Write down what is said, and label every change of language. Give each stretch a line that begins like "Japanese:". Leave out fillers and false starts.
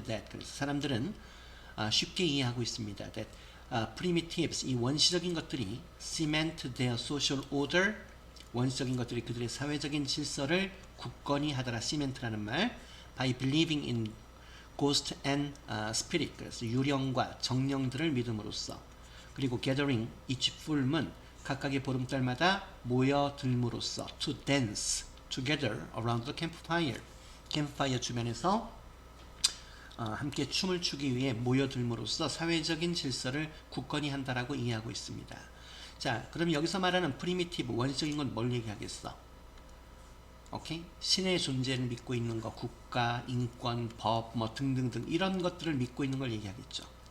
Korean: 그래서 사람들은 쉽게 이해하고 있습니다.
English: That primitives,
Korean: 이 원시적인 것들이
English: cement their social order,
Korean: 원시적인 것들이 그들의 사회적인 질서를 굳건히 하더라. cement라는 말.
English: by believing in ghost and spirit.
Korean: 그래서 유령과 정령들을 믿음으로써. 그리고
English: gathering each full moon,
Korean: 각각의 보름달마다 모여들므로써.
English: to dance together around the campfire.
Korean: 캠프파이어 주변에서 함께 춤을 추기 위해 모여들므로써 사회적인 질서를 굳건히 한다라고 이해하고 있습니다. 자, 그럼 여기서 말하는 프리미티브, 원시적인 건 뭘 얘기하겠어? 오케이? 신의 존재를 믿고 있는 거, 국가, 인권, 법, 뭐 등등등 이런 것들을 믿고 있는 걸 얘기하겠죠.